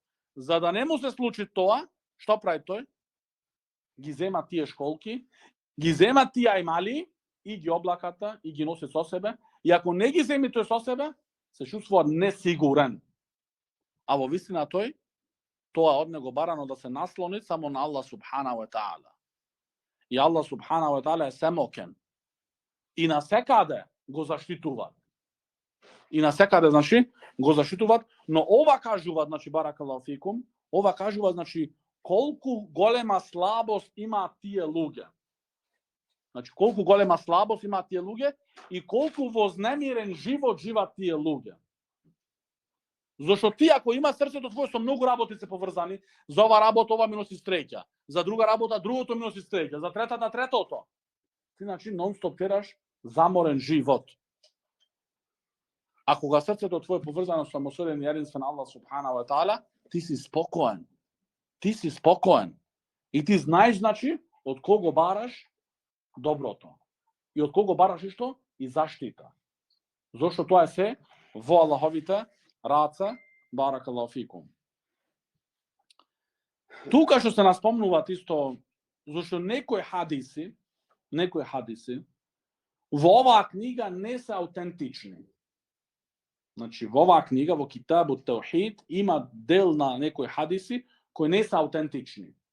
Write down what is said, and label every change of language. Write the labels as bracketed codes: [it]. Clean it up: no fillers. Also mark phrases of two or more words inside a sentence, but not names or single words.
[mk] За да не му се случи тоа, што прави тој? Ги зема тие школки, ги зема тие ајмали и ги облаката и ги носи со себе. И ако не ги земи тој со себе, се чувствува несигурен. А во вистина тој, тоа од него барано да се наслони само на Аллах [ar] سبحانه وتعالى. [mk] И Аллах [ar] سبحانه وتعالى [mk] е семокен. И на секаде го заштитуваат. И на секаде, значи, го заштитуваат, но ова кажуваат, значи, [ar] بارك الله فيكم, [mk] ова кажуваат, значи, колку голема слабост имаат тие луѓе. Значи, колку голема слабост имаат тие луѓе и колку вознемирен живот живаат тие луѓе. Зошто ти, ако има срцето твое со многу работи се поврзани, за ова работа ова ми носи среќа, за друга работа другото ми носи среќа, за третата третото. Ти, значи, нон-стоп тераш заморен живот. А кога срцето твое поврзано со самосилен и единствен Аллах [ar] سبحانه وتعالى, [mk] ти си спокоен. Ти си спокоен. И ти знаеш, значи, од кого бараш доброто. И од кого бараш и што? И заштита. Зошто тоа е се во Аллаховите раце, [ar] بارك الله فيكم. [mk] Тука што се наспомнуваат исто, зашто некои хадиси во оваа книга не се аутентични. Значи, во оваа книга, во Китабу Таухид, има дел на некои хадиси кои не се аутентични.